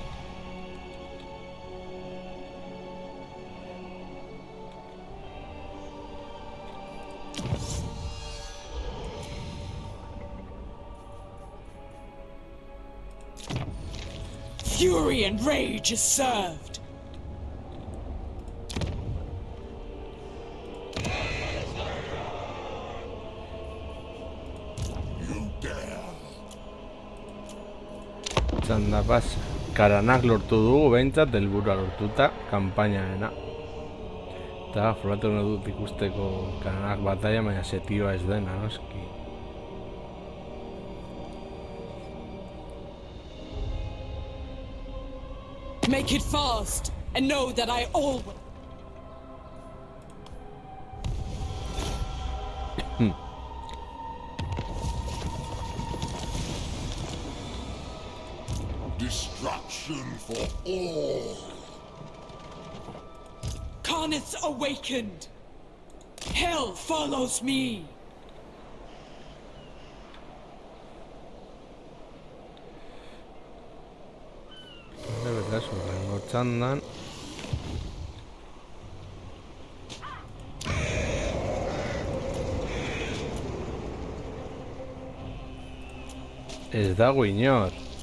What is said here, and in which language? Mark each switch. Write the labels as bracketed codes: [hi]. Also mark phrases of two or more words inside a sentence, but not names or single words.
[en] Fury and rage is served! You dare. [eu] Txanda pasa. Karanak lortu dugu behintzat helburua lortuta kanpainarena. Eta frogatu nahi dut ikusteko Karanak batalla, baina setioa ez dena, noski. [en] Make it fast, and know that I always... Destruction for all. Khaneth's awakened! Hell follows me! [eu] Beraz, horrengo txandan. Ez dago inor.